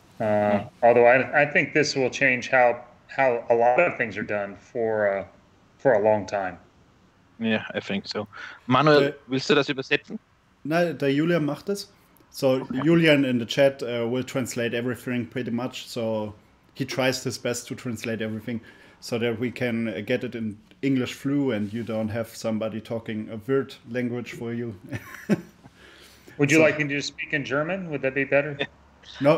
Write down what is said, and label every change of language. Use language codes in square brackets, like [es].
[en] Although I think this will change how a lot of things are done for a long time. Yeah, I think so. [de] Manuel, willst du das übersetzen? Nein, der Julian macht es. [en] So Julian in the chat will translate everything pretty much. So he tries his best to translate everything so that we can get it in English flu and you don't have somebody talking a weird language for you. Would you like me to speak in German? Would that be better? No,